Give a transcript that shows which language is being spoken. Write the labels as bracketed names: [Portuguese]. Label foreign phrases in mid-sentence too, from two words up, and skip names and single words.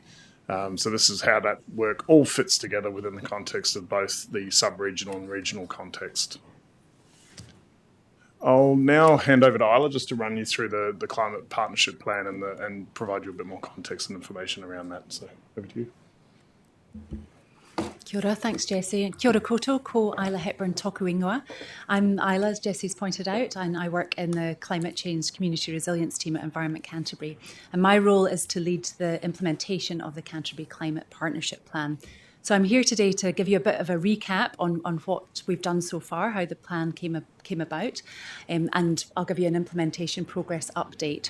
[English] So this is how that work all fits together within the context of both the sub-regional and regional context. I'll now hand over to Isla just to run you through the climate partnership plan and provide you a bit more context and information around that. So over to you. [Māori] Kia ora, [English] thanks Jesse. [Māori] And kia ora koutou, ko Isla Hepburn tōku ingoa. [English] I'm Isla, as Jesse's pointed out, and I work in the Climate Change Community Resilience team at Environment Canterbury. And my role is to lead the implementation of the Canterbury Climate Partnership Plan. So I'm here today to give you a bit of a recap on what we've done so far, how the plan came about, and I'll give you an implementation progress update.